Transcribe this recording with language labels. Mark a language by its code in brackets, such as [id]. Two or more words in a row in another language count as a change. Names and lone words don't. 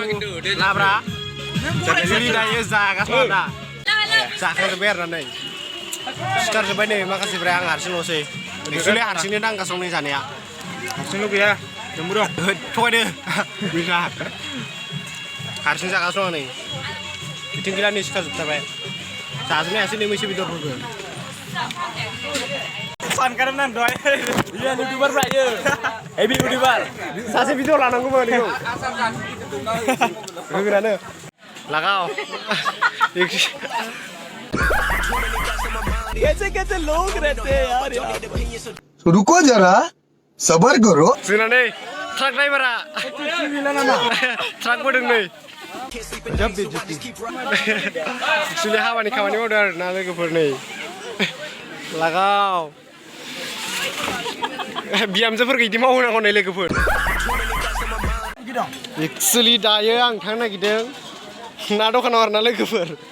[brx] लाब्रा एक्सुलि दायो जागासिनो दं दा जाखांजोब्बाय आरोना नै सिखारजोब्बाय नै माखासेफ्रा आं हारसिंल'सै एक्सुलि हारसिंनो दांगासिनो दं जानाया हारसिंल' गैया जोंबो दं थगायदो गैला हारसिं जागासिनो दं नै बिथिं गैला नै सिखारजोबथारबाय जाजोबनो हायासै नै मैसो बेदरफोरखौ सानखारोमोन आं दहाय iya youtuber Prayo [en] heavy youtuber [brx] सासे भिडिअ लानांगौमोन बेखौ होग्रानो लागाव [hi] कैसे लोग रहते हैं यार रुको जरा सबर करो [brx] जोंना नै ट्राक ड्राइभारा ट्राक बोदों नै एक्सुलि हाबानि खामानि मावदों आरोना लोगोफोर नै लागाव बिहामजोफोरखौ इदि मावहोनांगौ नै लोगोफोर एक्सुलि दायो आं थांनो नागिरदों ना दखानाव आरोना लोगोफोर